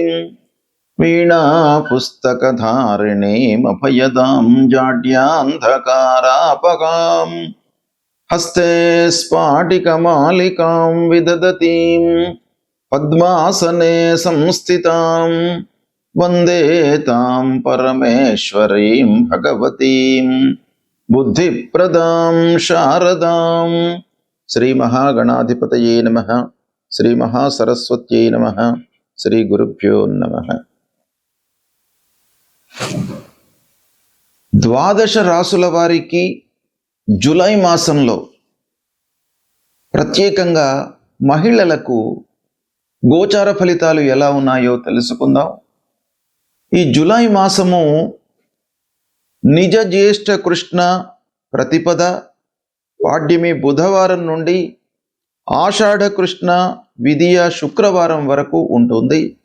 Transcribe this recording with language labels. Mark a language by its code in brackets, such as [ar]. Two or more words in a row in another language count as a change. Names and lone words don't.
[sa] वीणा पुस्तकधारिणीं अभयदां जाड्यान्धकारापगां हस्ते स्फाटिकमालिकां विदधतीं पद्मासने संस्थितां वन्दे तां परमेश्वरीं भगवतीं बुद्धिप्रदां शारदां। श्री महागणाधिपतये नमः। श्री महासरस्वत्यै नमः। श्री गुरुभ्यो नमः। [te] ద్వాదశ రాసుల వారికి జూలై మాసంలో ప్రత్యేకంగా మహిళలకు గోచార ఫలితాలు ఎలా ఉన్నాయో తెలుసుకుందాం. ఈ జూలై మాసము నిజ జ్యేష్ఠ కృష్ణ ప్రతిపద పాడ్యమి బుధవారం నుండి ఆషాఢ కృష్ణ విదియ శుక్రవారం వరకు ఉంటుంది.